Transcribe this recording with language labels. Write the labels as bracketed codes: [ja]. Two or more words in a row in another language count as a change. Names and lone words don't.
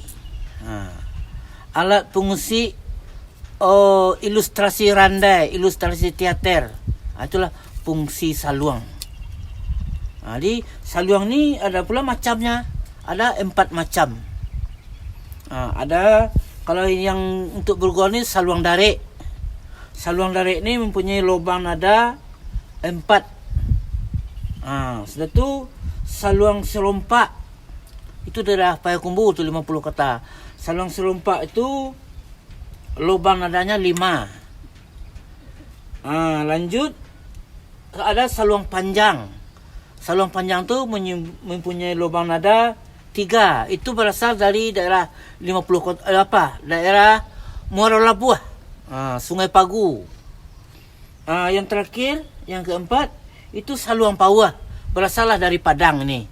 [id] Alat pengusik ilustrasi randai, ilustrasi teater. Itulah fungsi saluang. Jadi saluang ni ada pula macamnya. Ada 4 macam. Ada kalau yang untuk bergurau ni saluang darik. Saluang darik ni mempunyai lubang nada 4. Sudah tu saluang serompak. Itu daerah Payakumbuh tu 50 kata. Saluang serompak itu lubang nadanya 5. Lanjut ada saluang panjang. Saluang panjang tu mempunyai lubang nada 3. Itu berasal dari daerah 50 kota, daerah Muara Labuah, Sungai Pagu. Yang terakhir, yang keempat, itu saluang pauah. Berasallah dari Padang ni.